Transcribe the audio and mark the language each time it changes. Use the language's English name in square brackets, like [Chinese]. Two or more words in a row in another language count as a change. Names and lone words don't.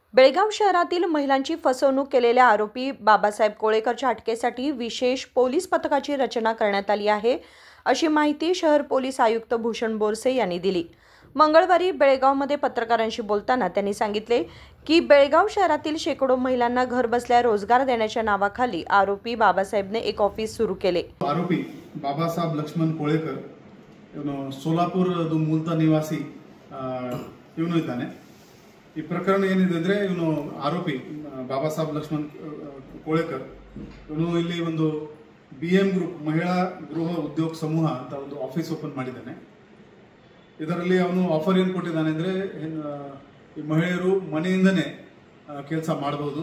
[Marathi] बेळगाव शहरातील महिलांची फसवणूक केलेल्या आरोपी बाबासाहेब कोळेकरच्या अटकेसाठी विशेष पोलीस पथकाची रचना करण्यात आली आहे, अशी माहिती शहर पोलीस आयुक्त भूषण बोरसे यांनी दिली। मंगळवारी बेळगावमध्ये पत्रकारांशी बोलताना त्यांनी सांगितले की बेळगाव शहरातील शेकडो महिलांना घर बसल्या रोजगार देण्याच्या नावाखाली आरोपी बाबासाहेबने एक ऑफिस सुरू केले। आरोपी बाबासाहेब लक्ष्मण कोळेकर सोलापुर [Kannada] ಮೂಲದ ನಿವಾಸಿ ಇವನು ಇದ್ದಾನೆ। ಈ ಪ್ರಕರಣ ಏನಿದೆ ಅಂದ್ರೆ ಇವನು ಆರೋಪಿ ಬಾಬಾಸಾಹೇಬ್ ಲಕ್ಷ್ಮಣ್ ಕೋಳೇಕರ್ ಇವನು ಇಲ್ಲಿ ಒಂದು ಬಿಎಂ ಗ್ರೂಪ್ ಮಹಿಳಾ ಗೃಹ ಉದ್ಯೋಗ ಸಮೂಹ ಅಂತ ಒಂದು [English] office open [Kannada] ಮಾಡಿದ್ದಾನೆ। ಇದರಲ್ಲಿ ಅವನು ಆಫರ್ ಏನು ಕೊಟ್ಟಿದ್ದಾನೆ ಅಂದ್ರೆ ಈ ಮಹಿಳೆಯರು ಮನೆಯಿಂದನೇ ಕೆಲಸ ಮಾಡಬಹುದು।